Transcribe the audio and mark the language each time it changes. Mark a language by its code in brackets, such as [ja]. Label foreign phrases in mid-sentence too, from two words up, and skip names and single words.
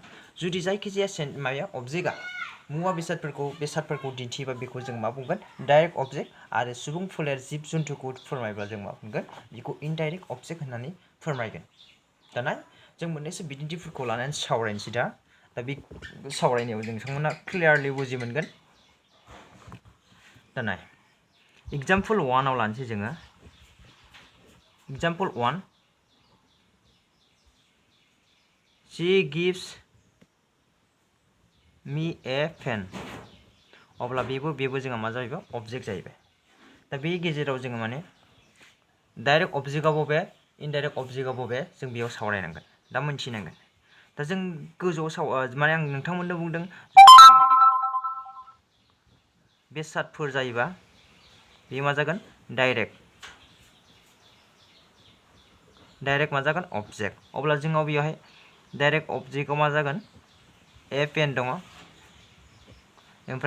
[brx] जुदि जायखिजाया माबाया अबजेक्टआ मुवा बेसादफोरखौ दिन्थियोबा बेखौ जों मा बुंगोन [en] direct object [brx] आरो सुबुं फोलेर जिब जुन्थुखौ फोरमायब्ला जों मा बुंगोन बेखौ [en] indirect object [brx] होननानै फोरमायगोन दाना जों मोननैसो बिदिन्थिफोरखौ लानानै सावरायनोसै दा बे सावरायनायाव जों नोंथांमोना क्लियारलि बुजि मोनगोन दा नाय Example 1 आव लानोसै जोङो Example 1 [en] She gives me a pen [brx] अब्ला बेबो जोंहा मा जाहैबाय ऑब्जेक्ट जाहैबाय दा बे गेजेराव जोङो माने [en] direct object [brx] बबे [en] indirect object [brx] बबे जों बेयाव सावरायनांगोन दा मोनथिनांगोन दा जों गोजौआव माने आं नोंथांमोननो बुंदों बेसादफोर जायोबा बे मा जागोन डाइरेक्ट मा जागोन ऑब्जेक्ट अब्ला जोंनाव बेयावहाय [en] direct object [brx] मा जागोन [en] a pen [brx] दङ ओमफ्राय